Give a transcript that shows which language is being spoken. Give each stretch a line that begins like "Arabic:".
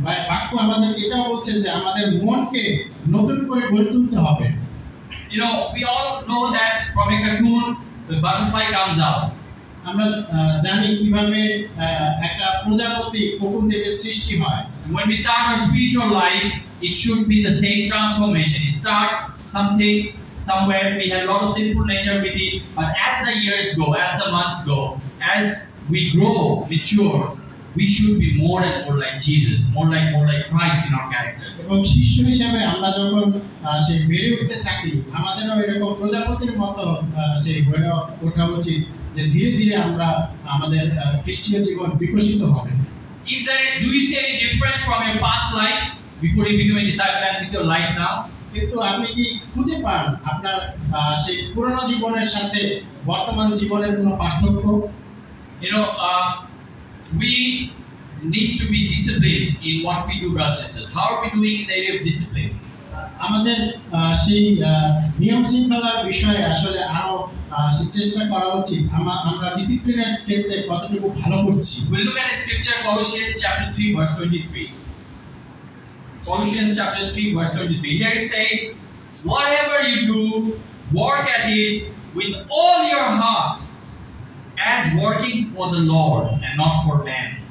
Bangla: বাক্য আমাদের এটাও বলছে যে আমাদের মনকে নতুন করে গড়ে তুলতে হবে।
English: You know, we all know that from a cocoon, the butterfly comes out.
Bangla: আমরা জানি কিভাবে একটা প্রজাপতি কোকুন থেকে সৃষ্টি হয়।
English: When we start our spiritual life, it should be the same transformation. It starts something somewhere, we have a lot of sinful nature with it, but as the years go, as the months go, as we grow, mature, we should be more and more like Jesus, more like Christ in our character.
Bangla: এবং শিষ্য হিসেবে আমরা যখন সেই বেড়ে উঠতে থাকি, আমাদেরও এরকম প্রজাপতির মতো সেই হয়ে ওঠা উচিত, যে ধীরে ধীরে আমরা আমাদের খ্রিস্টীয় জীবন বিকশিত হবে।
English: Do you see any difference from your past life before you become a disciple and with your life now?
Bangla: কিন্তু আপনি কি খুঁজে পান আপনার সেই পুরনো জীবনের সাথে বর্তমান জীবনের কোনো পার্থক্য?
English: You know, we need to be disciplined in what we do, brothers and sisters. How are we doing in the area of discipline?
Bangla: আমাদের সেই নিয়ম শৃঙ্খলার বিষয়ে আসলে আরো চেষ্টা করা উচিত। আমরা ডিসিপ্লিনের ক্ষেত্রে কতটুকু ভালো করছি।
English: We'll look at a scripture, Colossians chapter 3 verse 23. Colossians chapter 3 verse 23. Here it says, "Whatever you do, work at it with all your heart, as working for the Lord and not for man."